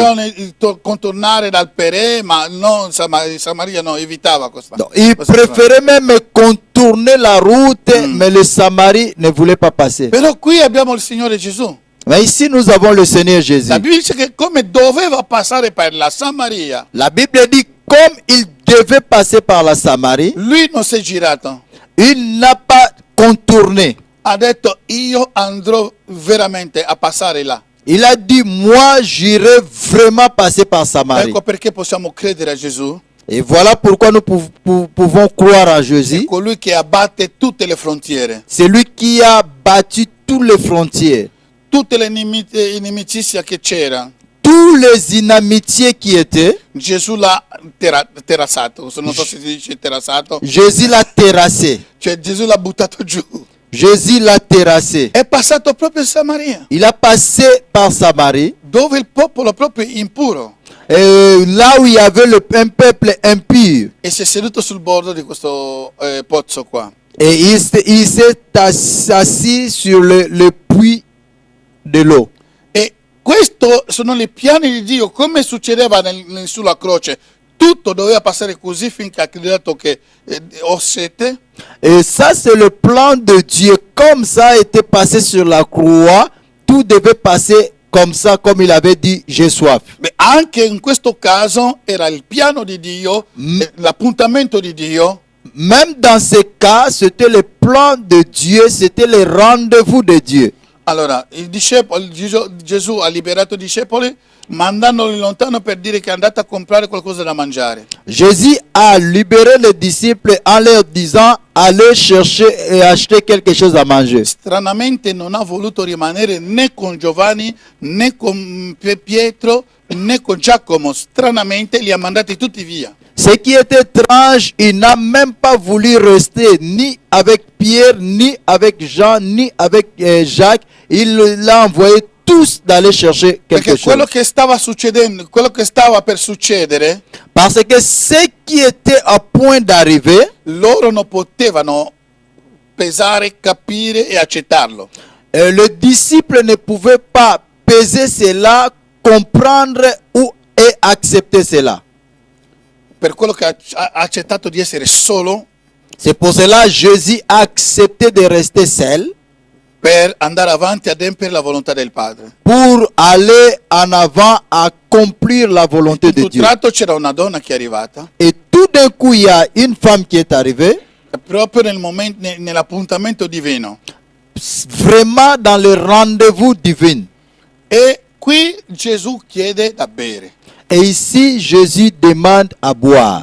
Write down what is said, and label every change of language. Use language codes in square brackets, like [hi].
[it] Facevano contornare dal Perè, ma non Samaria no, evitava questa. [fr] Donc, ils [it] questa [fr] préféraient même contourner la route, mais le Samarie ne voulait pas passer. [it] strada. Però qui abbiamo il Signore Gesù. [fr] Mais ici, nous avons le Seigneur Jésus. [it] La Bibbia dice che come doveva passare per la Samaria, [fr] La Bible dit, comme il devait passer par la Samarie, [it] lui non si è girato. [fr] il n'a pas contourné. [it] Ha detto io andrò veramente a passare là. [fr] Il a dit, moi, j'irai vraiment passer par Samarie. [it] Ecco perché possiamo credere a Gesù. [fr] Et voilà pourquoi nous pouvons croire en [it] È [fr] Jésus. [it] colui che abbatte tutte le frontiere, [fr] C'est lui qui a battu toutes les frontières. [it] tutte le inimicizie che c'era. [fr] Tous les inamitiés qui étaient, [it] Gesù l'ha terrazzato. Non so se si dice terrazzato. [fr] Jésus l'a terrassé. [it] Cioè Gesù l'ha buttato giù. [fr] Jésus l'a terrassé. [it] È passato proprio in Samaria, [fr] Il a passé par Samarie, [it] dove il popolo proprio impuro, [fr] là où il y avait un peuple impur. [it] e si è seduto sul bordo di questo pozzo qua. [fr] Et il s'est assis sur le puits de l'eau. [it] E questo sono i piani di Dio, come succedeva sulla croce. Tutto doveva passare così finché ha detto che ho sete. [fr] Et ça, c'est le plan de Dieu. Comme ça a été passé sur la croix, tout devait passer comme ça, comme il avait dit, j'ai soif. [it] Beh, anche in questo caso era il piano di Dio, l'appuntamento di Dio. [fr] Même dans ce cas, c'était le plan de Dieu, c'était le rendez-vous de Dieu. [it] Allora, Gesù ha liberato i discepoli mandandoli lontano per dire che è andato a comprare qualcosa da mangiare. [fr] Jésus a libéré les disciples en leur disant, allez chercher et acheter quelque chose à manger. [it] Stranamente non ha voluto rimanere né con Giovanni, né con Pietro, né con Giacomo. Stranamente li ha mandati tutti via. [fr] Ce qui est étrange, il n'a même pas voulu rester ni avec Pierre, ni avec Jean, ni avec Jacques. Il l'a envoyé tous d'aller chercher quelque [it] Perché quello [fr] chose. [it] che stava succedendo, quello che stava per succedere, [fr] Parce que ce qui était à point d'arriver, [it] loro non potevano pesare, capire e accettarlo. [fr] le disciple ne pouvait pas peser cela, comprendre et accepter cela. [it] Per quello che ha accettato di essere solo [fr] C'est pour cela Jésus a accepté de rester seul [it] per andare avanti a adempiere la volontà del Padre. [fr] pour aller en avant, accomplir la volonté de [it] In un [fr] Dieu. [it] tratto c'era una donna che è arrivata, [fr] Et tout d'un coup, il y a une femme qui est arrivée, [it] proprio nell'appuntamento divino. [fr] vraiment dans le rendez-vous divin. [it] E qui Gesù chiede da bere. [fr] Et ici, Jésus demande à boire.